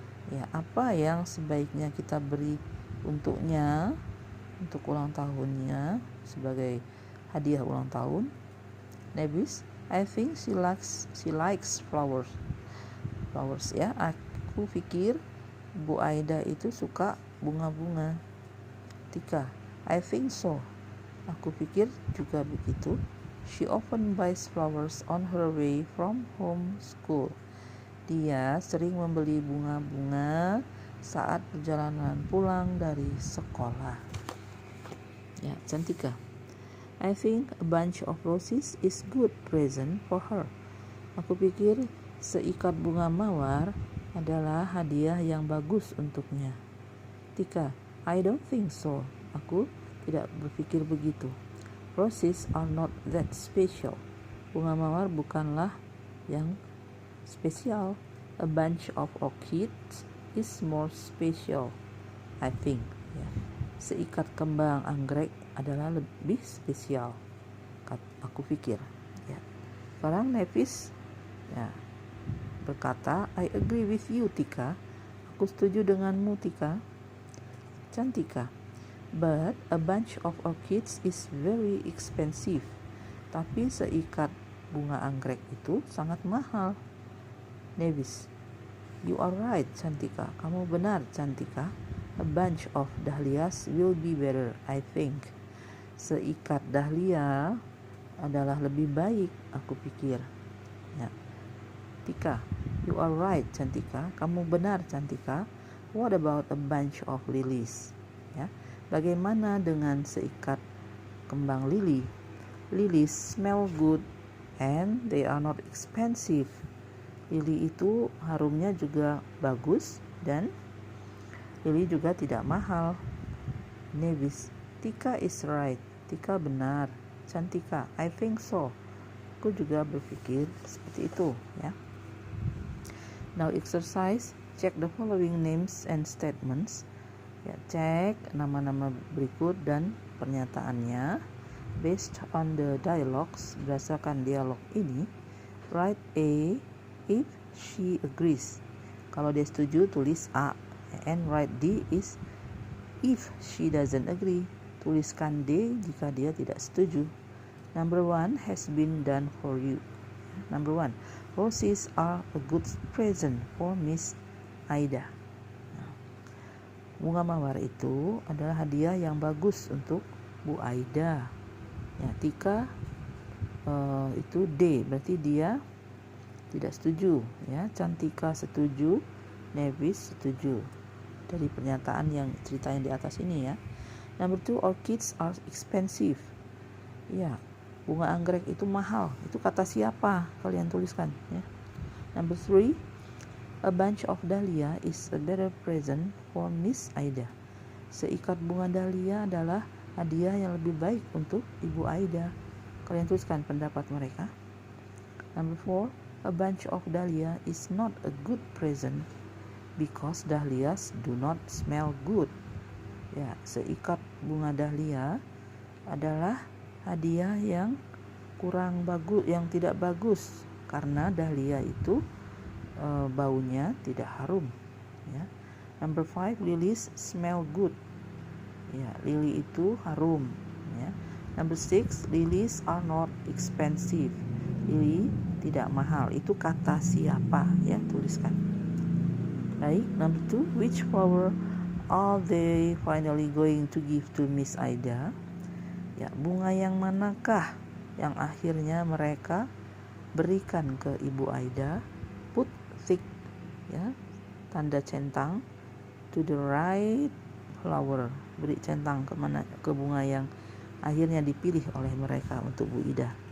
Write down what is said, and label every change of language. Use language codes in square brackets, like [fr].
[id] Ya, apa yang sebaiknya kita beri untuknya, untuk ulang tahunnya, sebagai hadiah ulang tahun? [en] Nebis, I think she likes flowers, ya. [id] Aku pikir Bu Aida itu suka bunga-bunga. Tika, [en] I think so. [id] Aku pikir juga begitu. [en] She often buys flowers on her way from home school. [id] Dia sering membeli bunga-bunga saat perjalanan pulang dari sekolah. [en] Ya, Cantika, I think a bunch of roses is good present for her. [id] Aku pikir seikat bunga mawar adalah hadiah yang bagus untuknya. [en] Tika, I don't think so. [id] Aku tidak berpikir begitu. [en] Roses are not that special. [id] Bunga mawar bukanlah yang spesial. [en] A bunch of orchids is more special, I think. [id] Ya. Seikat kembang anggrek adalah lebih spesial, aku pikir. Ya. Sekarang Nefis, ya, berkata, [en] I agree with you, Tika. [id] Aku setuju denganmu, Tika. [en] Cantika, but a bunch of orchids is very expensive. [id] Tapi seikat bunga anggrek itu sangat mahal. [en] Nevis, you are right, Cantika. [id] Kamu benar, Cantika. [en] A bunch of dahlias will be better, I think. [id] Seikat dahlia adalah lebih baik, aku pikir. [en] Ya. Tika, you are right, Cantika. [id] Kamu benar, Cantika. [en] What about a bunch of lilies? [id] Ya. Bagaimana dengan seikat kembang lili? [en] Lilies smell good and they are not expensive. [id] Lili itu harumnya juga bagus dan lili juga tidak mahal. [en] Nevis, Tika is right. [id] Tika benar. [en] Cantika, I think so. [id] Aku juga berpikir seperti itu, ya. [en] Now exercise. Check the following names and statements. [id] Ya, cek nama-nama berikut dan pernyataannya. [en] Based on the dialogues, [id] berdasarkan dialog ini, [en] write A if she agrees. [id] Kalau dia setuju, tulis A. [en] And write D is if she doesn't agree. [id] Tuliskan D jika dia tidak setuju. [en] Number 1 has been done for you. Number 1, roses are a good present for Miss Aida. [id] Bunga mawar itu adalah hadiah yang bagus untuk Bu Aida. Ya, Tika itu D, berarti dia tidak setuju. Ya, Cantika setuju, Nevis setuju. Dari pernyataan yang cerita yang di atas ini, ya. [en] Number 2, orchids are expensive. [id] Ya, bunga anggrek itu mahal. Itu kata siapa? Kalian tuliskan, ya. [en] Number 3, a bunch of dahlia is a better present for Miss Aida. [id] Seikat bunga dahlia adalah hadiah yang lebih baik untuk Ibu Aida. Kalian tuliskan pendapat mereka. [en] Number 4, a bunch of dahlia is not a good present because dahlias do not smell good. [id] Ya, seikat bunga dahlia adalah hadiah yang kurang bagus, yang tidak bagus, karena dahlia itu baunya tidak harum. Ya. [en] Number 5, lilies smell good. [id] Ya, lili itu harum. Ya. [en] Number 6, lilies are not expensive. [id] Lily tidak mahal. Itu kata siapa ya, tuliskan. Baik, [en] number 2, which flower are they finally going to give to Miss Aida? [id] Ya, bunga yang manakah yang akhirnya mereka berikan ke Ibu Aida? [en] Put thick ya, [id] tanda centang, [en] to the right flower. [id] Beri centang ke bunga yang akhirnya dipilih oleh mereka untuk Bu Ida.